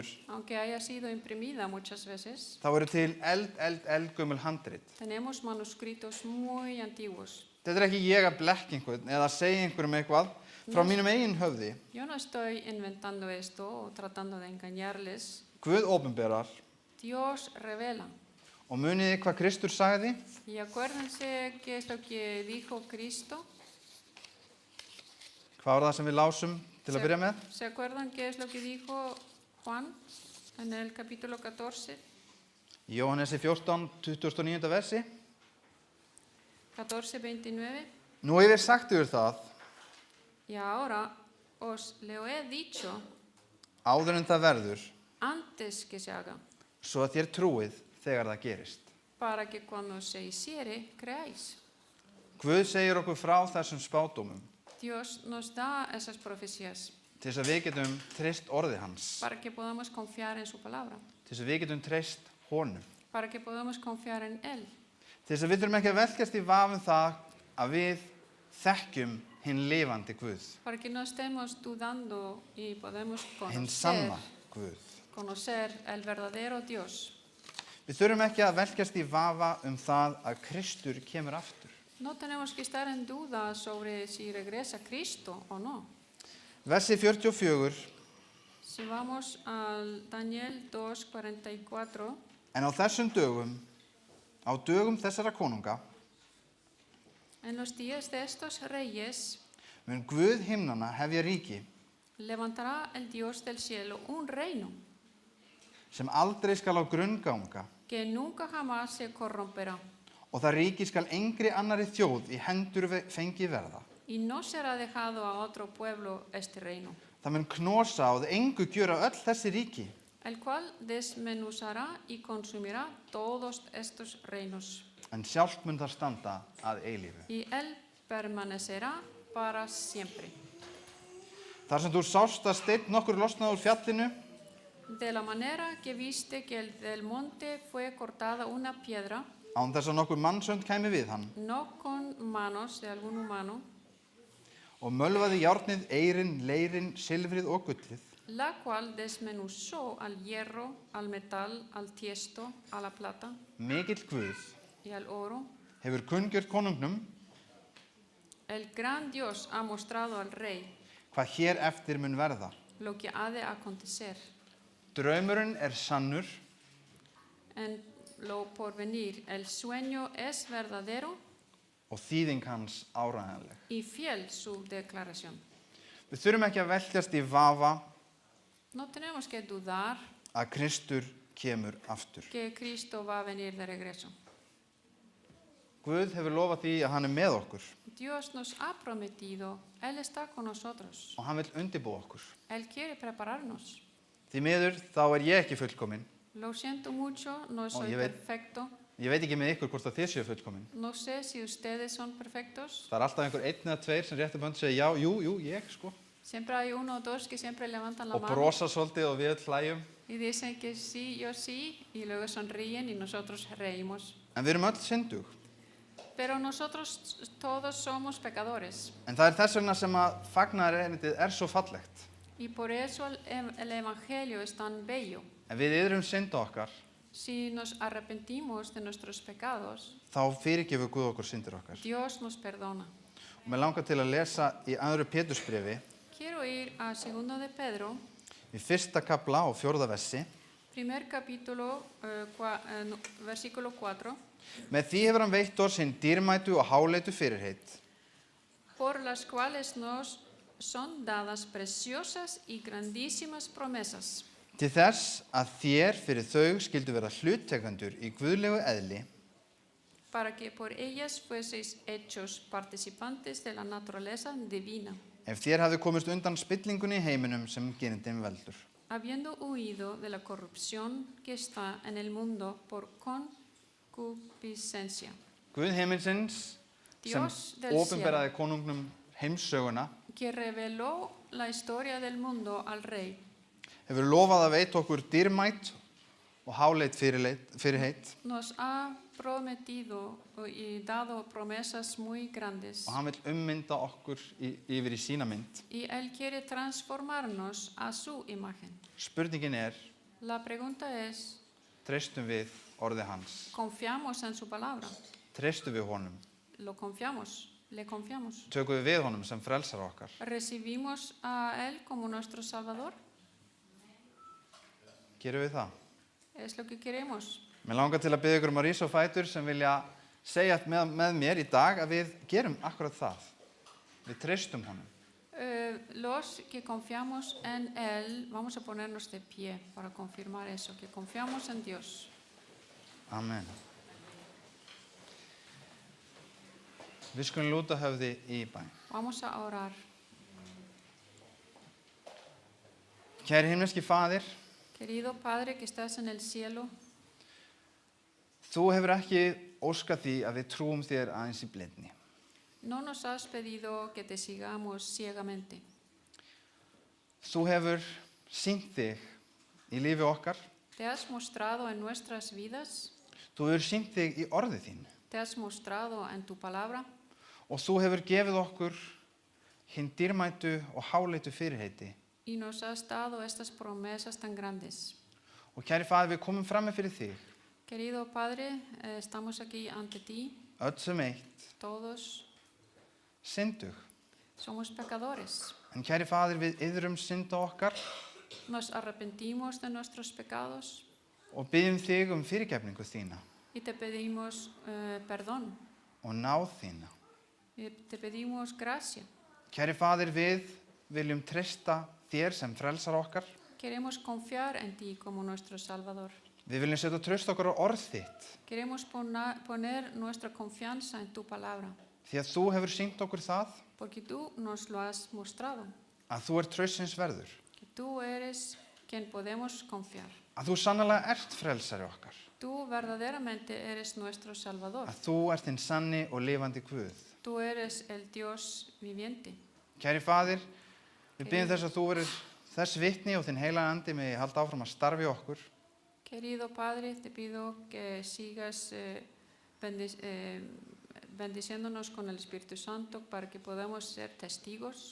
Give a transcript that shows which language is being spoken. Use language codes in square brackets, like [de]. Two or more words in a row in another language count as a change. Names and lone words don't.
[es] aunque haya sido imprimida muchas veces, [is] þá eru til eldgömmul handrit. [es] tenemos manuscritos muy antiguos. [is] Þetta er ekki ég að blekka einhvern eða að segja einhverjum eitthvað frá mínum eigin höfði. [es] Yo no estoy inventando esto o tratando de engañarles. [is] Guð opinberar [es] Dios revela. [is] og muniði hvað Kristur sagði. [es] Y acuérdense qué es lo que dijo Cristo. [is] Hvað var það sem við lásum til að byrja með? [es] ¿Se acuerdan qué es lo que dijo Juan en el capítulo 14? [is] Í Jóhannesi 14, 29. versi. 14:29. Nú hef ég sagt yfir það, [es] Y ahora os lo he dicho [is] áður en það verður, [es] antes que se haga, [is] svo að þér trúið þegar það gerist. [es] para que cuando se hiciere, creáis. [is] Guð segir okkur frá þessum spádómum [es] Dios nos da esas profecías [is] til þess að við getum treyst orði hans, [es] para que podamos confiar en su palabra, [is] til þess að við getum treyst honum, [es] para que podamos confiar en Él, [is] til þess að við þurfum ekki að velkjast í vafum það að við þekkjum hinn lifandi Guð, [es] para que no estemos dudando y podemos [is] hinn sanna Guð. [es] conocer el verdadero Dios. [is] Við þurfum ekki að velkjast í vafa það að Kristur kemur aftur. [es] No tenemos que estar en duda sobre si regresa Cristo o no. [is] Versi 44, [es] Si vamos al Daniel 2:44, [is] en á þessum dögum, á dögum þessara konunga, [es] en los días de estos reyes [is] mun Guð himnanna hefja ríki [es] levantará el Dios del cielo un reino [is] sem aldrei skal á grunn ganga [es] que nunca jamás se corromperá [is] og það ríki skal engri annari þjóð í hendur fengið verða. [es] y no será dejado a otro pueblo este reino, [is] Það mun knosa og engu gjöra öll þessi ríki [es] el cual desmenuzará y consumirá todos estos reinos, [is] en sjálft mun það standa að eilífu. [es] y él permanecerá para siempre. [is] Þar sem þú sást að steinn nokkur losnaði úr fjallinu, [es] De la manera que viste que del monte fue cortada una piedra, [is] án þess að nokkur mannsönd kæmi við hann, [es] no con manos de algún humano, [is] og mölvaði járnið, eirin, leirin, silfrið og gullið, [es] la cual desmenuzó al hierro, al metal, al tiesto, a la plata [is] mikill Guð, [es] y al oro. [is] hefur kunngjört konungnum [es] El gran Dios ha mostrado al rey [is] hvað hér eftir mun verða. [es] lo que ha de acontecer [is] Draumurinn sannur [es] en lo porvenir. El sueño es verdadero [is] og þýðing hans áreiðanleg. [es] y fiel su declaración. [is] Við þurfum ekki að velkjast í vafa [es] No tenemos que dudar [is] að Kristur kemur aftur. [es] que Cristo va a venir de regreso. [is] Guð hefur lofað því að hann með okkur [es] Dios nos ha prometido, Él está con nosotros. [is] og hann vill undirbúa okkur. [es] Él quiere prepararnos. [is] Því miður þá ég ekki fullkomin. [es] Lo siento mucho, no soy yo ve- perfecto. [is] Ég veit ekki með ykkur hvort að þið séu fullkomin. [es] No sé si ustedes son perfectos. [is] Það alltaf einhver einn eða tveir sem réttum hönd segja já, jú, ég sko. [es] Siempre hay uno o dos que siempre levantan la [is] Og [es] mano [is] brosa svolítið og við öll hlæjum. [es] y dicen que sí, yo sí, y luego sonríen y nosotros reímos. [is] En við erum öll syndug. [es] Pero nosotros todos somos pecadores. [is] En það þess vegna sem að fagnaðarerindið svo fallegt. [es] Y por eso el Evangelio es tan bello. [is] En við yðrum synda okkar, [es] Si nos arrepentimos de nuestros pecados, [is] þá fyrirgefur Guð okkur syndir okkar. [es] Dios nos perdona. [is] Og mér langar til að lesa í 2. Pétursbréfi, [es] Quiero ir a 2 de Pedro, [is] í 1. kafla og 4. versi. [es] primer capítulo, versículo 4. [is] Með því hefur hann veitt oss hinn dýrmætu og háleitu fyrirheit, [es] por las cuales nos son dadas preciosas y grandísimas promesas, [is] til þess að þér fyrir þau skildu vera hluttekendur í guðlegu eðli, [es] para que por ellas fueseis hechos participantes de la naturaleza divina, [is] ef þér hafði komist undan spillingunni í heiminum sem girndin veldur. [es] habiendo huido de la corrupción que está en el mundo por concupiscencia. [is] Guð heiminsins sem [es] Dios del [is] opinberaði konungnum heimssöguna [es] Que reveló la historia del mundo al rey, [is] hefur lofað að veita okkur dýrmæt og háleit fyrirheit [es] nos ha prometido y dado promesas muy grandes. [is] og hann vill ummynda okkur yfir í sína mynd. [es] Y Él quiere transformarnos a su imagen. [is] Spurningin [es] La pregunta es, [is] treystum við orði hans? [es] ¿confiamos en su palabra? [is] Treystum við honum? [es] ¿Lo confiamos? ¿Le confiamos? [is] Tökum við honum sem frelsara okkar? [es] ¿Recibimos a Él como nuestro Salvador? [is] Gerum við það? [es] Es lo que queremos. [is] Mér langar til að biðja ykkur um að rísa á fætur sem vilja segja með mér í dag að við gerum akkurat það. Við treystum honum. [es] Los que confiamos en Él, vamos a ponernos de pie para confirmar eso, que confiamos en Dios. Amen. [is] Við skulum lúta höfði í bæn. [es] Vamos a orar. [is] Kæri himneski faðir, [es] Querido Padre que estás en el cielo, [is] þú hefur ekki óskað því að við trúum þér aðeins í blindni. [es] no nos has pedido que te sigamos ciegamente. [is] Þú hefur sýnt þig í lífi okkar. [es] Te has mostrado en nuestras vidas, [is] Þú hefur sýnt þig í orði þín. [es] te has mostrado en tu palabra [is] Og þú hefur gefið okkur hinn dýrmætu og háleitu fyrirheiti. [es] y nos has dado estas promesas tan grandes. [is] Og kæri faðir, við komum frammi fyrir þig, [es] Querido Padre, estamos aquí ante ti, [is] öll sem eitt, [es] todos [is] syndug. [es] somos pecadores. [is] En kæri faðir, við yðrum synda okkar [es] Nos arrepentimos de nuestros pecados [is] og byggjum þig um fyrirgefningu þína [es] y te pedimos perdón, [is] og náð þína. [es] y te pedimos gracia. [is] Kæri faðir, við viljum treysta þér sem frelsar okkar. [es] Queremos confiar en ti como nuestro Salvador. [is] Við viljum setja traust okkar á orð þitt, [es] Queremos poner nuestra confianza en tu palabra, [is] því að þú hefur sýnt okkur það [es] porque tú nos lo has mostrado, [is] að þú ert traustsins verður, [es] que tú eres quien podemos confiar. [is] að þú sannarlega ert frelsari okkar, [es] Tú verdaderamente eres nuestro Salvador. [is] að þú ert hinn sanni og lifandi Guð. [es] Tú eres el Dios viviente. [is] Kæri faðir, við byggjum þess að þú verður þess vitni og þinn heilaga andi megi halda áfram að starfi okkur. [es] Querido Padre, te pido que sigas bendiciéndonos con el Espíritu Santo para que podamos ser testigos.